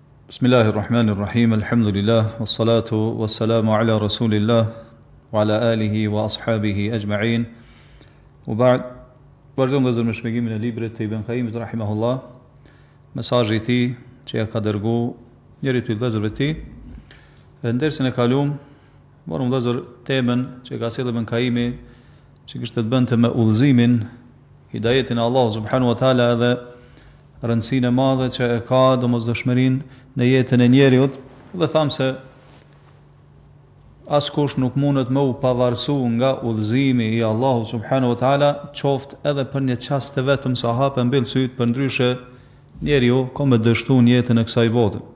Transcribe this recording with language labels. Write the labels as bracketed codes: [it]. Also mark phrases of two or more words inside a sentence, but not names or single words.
[ar] بسم الله الرحمن الرحيم، الحمد لله، والصلاة والسلام على رسول الله، وعلى آله وأصحابه أجمعين. وبعد, [sq] vazhdojmë dhe zërë me shpjegimin e librit të Ibn Qayyimit rahimahullah, mesazhi i tij që ja ka dërgu njëri prej vëllezërve të tij. Në dersën e kaluam, morëm vëllezër temën që ka sjellë Ibn Qayyimi, që kishte të bënte me udhëzimin, hidayetin e Allahut [ar] سبحانه وتعالى [sq] dhe rëndësinë e madhe që e ka domosdoshmërinë në jetën e njeriut, dhe thamë se askush nuk mundet me u pavarësu nga udhëzimi i Allahu [ar] سبحانه وتعالى, [sq] qoftë edhe për një çast të vetëm sa hapë mbyll syt, për ndryshe njeriu ka me dështu në jetën e kësaj bote.